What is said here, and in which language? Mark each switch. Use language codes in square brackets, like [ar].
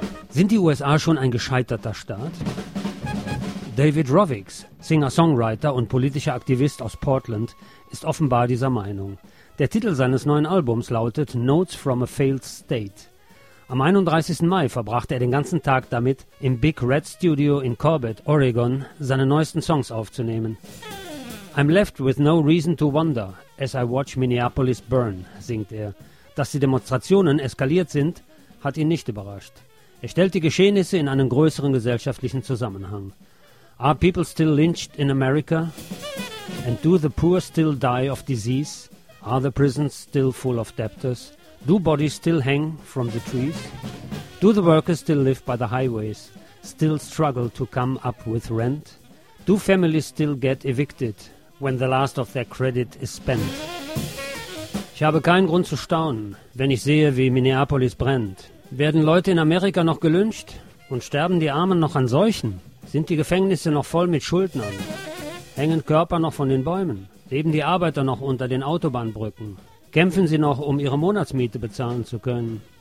[de] Sind die USA schon ein gescheiterter Staat? David Rovix, Singer-Songwriter und politischer Aktivist aus Portland, ist offenbar dieser Meinung. Der Titel seines neuen Albums lautet Notes from a Failed State. Am 31. Mai verbrachte er den ganzen Tag damit, im Big Red Studio in Corbett, Oregon, seine neuesten Songs aufzunehmen. [en] I'm left with no reason to wonder, as I watch Minneapolis burn, [de] singt er. Dass die Demonstrationen eskaliert sind, hat ihn nicht überrascht. Er stellt die Geschehnisse in einen größeren gesellschaftlichen Zusammenhang. [en] Are people still lynched in America? And do the poor still die of disease? Are the prisons still full of debtors? Do bodies still hang from the trees? Do the workers still live by the highways, still struggle to come up with rent? Do families still get evicted when the last of their credit is spent? [de] Ich habe keinen Grund zu staunen, wenn ich sehe, wie Minneapolis brennt. Werden Leute in Amerika noch gelyncht? Und sterben die Armen noch an Seuchen? Sind die Gefängnisse noch voll mit Schuldnern? Hängen Körper noch von den Bäumen? Leben die Arbeiter noch unter den Autobahnbrücken? Kämpfen sie noch, um ihre Monatsmiete bezahlen zu können?